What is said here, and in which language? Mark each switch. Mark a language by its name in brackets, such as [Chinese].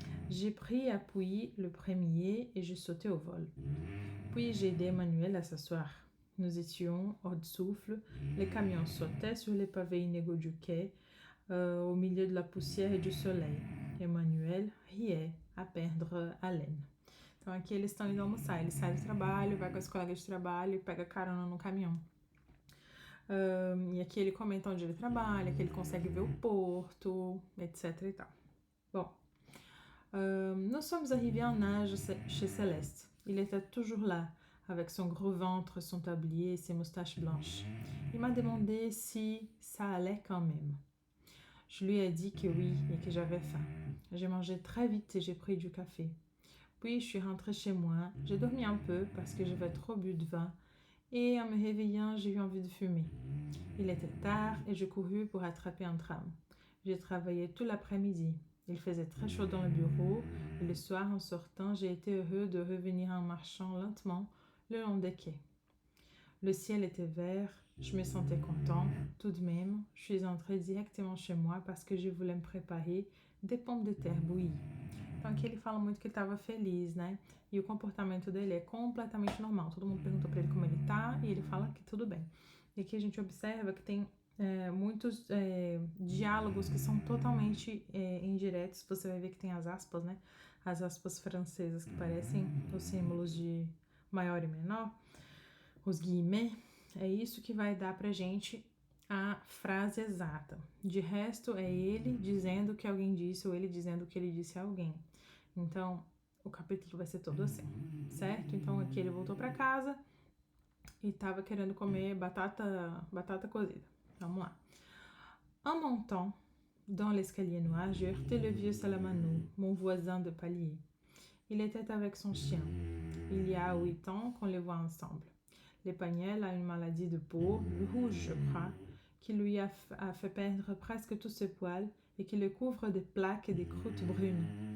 [French] J'ai pris appui le premier et je sautais au vol. Puis j'ai aidé Emmanuel à s'asseoir. Nous étions hors de souffle, les camions sautaient sur les pavés inégaux du quai, au milieu de la poussière et du soleil. Emmanuel riait à perdre haleine. [Portuguese] Então aqui eles estão indo almoçar, ele sai do trabalho, vai com as colegas de trabalho e pega carona no caminhão. E aqui ele comenta onde ele trabalha, que ele consegue ver o porto, etc e tal. [French] Bon, nous sommes arrivés en nage chez Céleste. Il était toujours là, avec son gros ventre, son tablier et ses moustaches blanches. Il m'a demandé si ça allait quand même. Je lui ai dit que oui et que j'avais faim. J'ai mangé très vite et j'ai pris du café. Puis je suis rentrée chez moi, j'ai dormi un peu parce que j'avais trop bu de vin et en me réveillant, j'ai eu envie de fumer. Il était tard et je courus pour attraper un tram. J'ai travaillé tout l'après-midi. Il faisait très chaud dans le bureau et le soir en sortant, j'ai été heureux de revenir en marchant lentement le long des quais. Le ciel était vert, je me sentais content. Tout de même, je suis entrée directement chez moi parce que je voulais me préparer des pommes de terre bouillies. [Portuguese] Então aqui ele fala muito que ele estava feliz, né? E o comportamento dele é completamente normal. Todo mundo perguntou para ele como ele tá e ele fala que tudo bem. E aqui a gente observa que tem muitos diálogos que são totalmente indiretos. Você vai ver que tem as aspas, né? As aspas francesas que parecem os símbolos de maior e menor. os guillemets, é isso que vai dar pra gente a frase exata. De resto, é ele dizendo que alguém disse ou ele dizendo que ele disse a alguém. Então, o capítulo vai ser todo assim, certo? Então, aqui ele voltou pra casa e tava querendo comer batata cozida. Vamos lá. [French] En montant dans l'escalier noir, j'ai heurté le vieux Salamano, mon voisin de palier. Il était avec son chien. Il y a 8 ans qu'on les voit ensemble. L'Épagnol a une maladie de peau, le rouge je crois, qui lui a fait perdre presque tous ses poils et qui le couvre de plaques et de croûtes brunes.